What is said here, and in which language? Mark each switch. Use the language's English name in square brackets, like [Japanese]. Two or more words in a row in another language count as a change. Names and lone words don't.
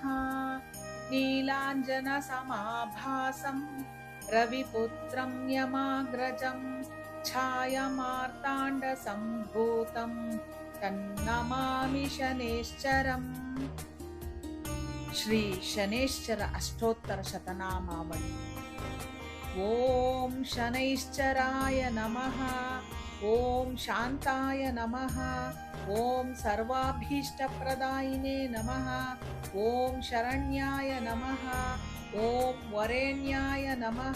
[Sanskrit] ನೀಲಾಂಜನ ಸಮಾಭಾಸಂ ರವಿಪುತ್ರಂ ಯಮಾಗ್ರಜಂ ಛಾಯಮಾರ್ತಾಂಡ ಸಂಭೂತಂ ತನ್ನಮಾಮಿ ಶನೇಶ್ಚರಂ. ಶ್ರೀ ಶನೇಶ್ಚರ ಅಷ್ಟೋತ್ತರ ಶತನಾಮಾವಳಿ. ಓಂ ಶನೈಶ್ಚರಾಯ ನಮಃ. ಓಂ ಶಾಂತಾಯ ನಮಃ. ಓಂ ಸರ್ವಾಭೀಷ್ಟಪ್ರದಾಯಿನೇ ನಮಃ. ಓಂ ಶರಣ್ಯಾಯ ನಮಃ. ಓಂ ವರೇಣ್ಯಾಯ ನಮಃ.